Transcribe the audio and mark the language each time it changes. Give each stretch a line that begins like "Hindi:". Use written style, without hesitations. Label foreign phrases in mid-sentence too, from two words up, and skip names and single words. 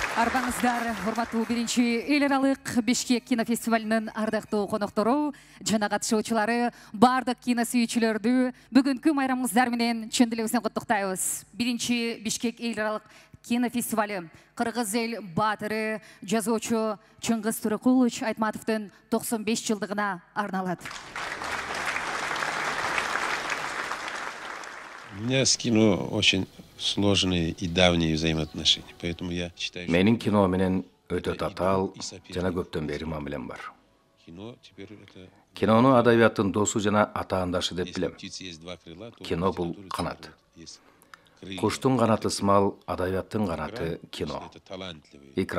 Kyrgyz: Арбаңыздар, урматтуу биринчи эл аралык Бишкек кинофестивалынын ардактуу коноктору жана катышуучулары, бардык кино сүйүүчүлөрдү бүгүнкү майрамыңыздар менен чын дилибизден куттуктайбыз. Биринчи Бишкек эл аралык кинофестивалы Кыргыз эл баатыры, жазуучу Чыңгыз Туракулович Айтматовдун 95 жылдыгына арналат.
Russian: У меня с кино очень сложные и давние взаимоотношения, поэтому я считаю, что...
Kyrgyz: Менин кино менен өтө татаал жана көптөн бери мамилем бар. Кинону адабияттын досу жана атаандашы деп билем. Кино бул канат. Куштун канаты сымал адабияттын канаты кино. Экран.